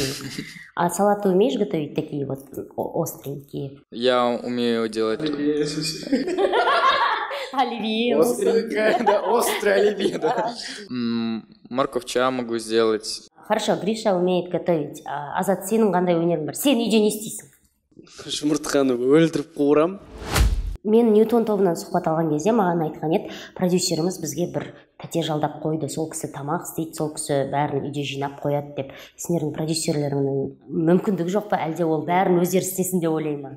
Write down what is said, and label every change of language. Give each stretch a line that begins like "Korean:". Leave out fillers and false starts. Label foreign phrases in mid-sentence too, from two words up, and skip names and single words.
Russian: А салат ты умеешь готовить такие вот остренькие? Я умею делать... Оливье. Остренькое, да, острое оливье, да. Морковча могу сделать. Хорошо, Гриша умеет готовить.
Kazakh: Азат, сенің қандай өнерің бар? Сен үйде не істейсің? Жұмыртқаны өлтіріп қуырам. Мен Ньютон тобынан сұхбат алған кезде маған айтқан еді, продюсеріміз бізге бір пәтер жалдап қойды, сол кісі тамақ істейді, сол кісі бәрін үйде жинап қояды деп. Сендердің продюсерлеріңнің мүмкіндігі жоқ па, әлде ол бәрін өздері істесін деп ойлай ма?